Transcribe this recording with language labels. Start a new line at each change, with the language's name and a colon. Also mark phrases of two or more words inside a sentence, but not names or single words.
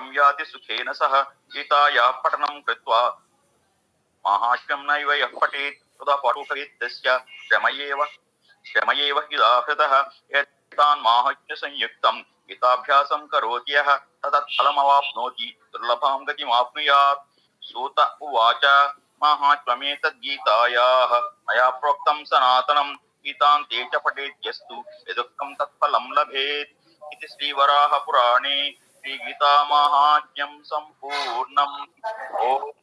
Sanskrit: యాతి సుఖేన సహ గీతాయాః పఠనం కృత్వా మాహాత్మ్యం నైవ యః పఠేత్ తదా పఠోపేత్తస్య శ్రమయేవ హిదాహృతః ఏతాన్ మాహాత్మ్య సంయుక్తం గీతాభ్యాసం కరోతి యః తదత్ఫలమవాప్నోతి దుర్లభాం గతిమాప్నుయాత్ सूत उवाच माहात्म्यमेतद्गीतायाः मया प्रोक्तं सनातनं गीतान्ते च पठेद्यस्तु यदुक्तं तत्फलं लभेत् इति श्रीवराहपुराणे श्रीगीतामाहात्म्यं सम्पूर्णम् ॐ